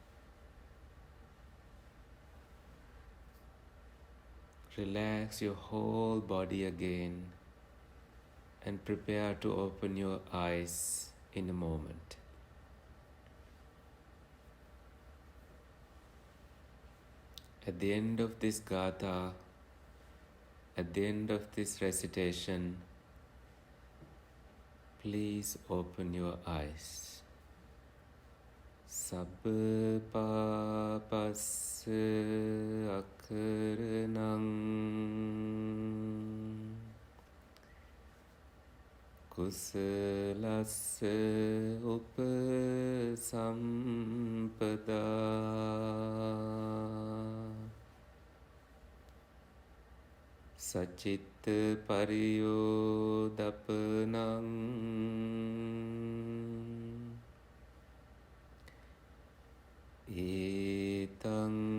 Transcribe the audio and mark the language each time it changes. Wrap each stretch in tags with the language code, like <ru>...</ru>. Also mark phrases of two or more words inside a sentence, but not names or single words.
<en>Relax your whole body again and prepare to open your eyes in a moment. At the end of this gatha, at the end of this recitation, please open your eyes.</en> <pi>Sabba papassa akaranam kusalassa upasampada sacitta pariyodapanam etang</pi>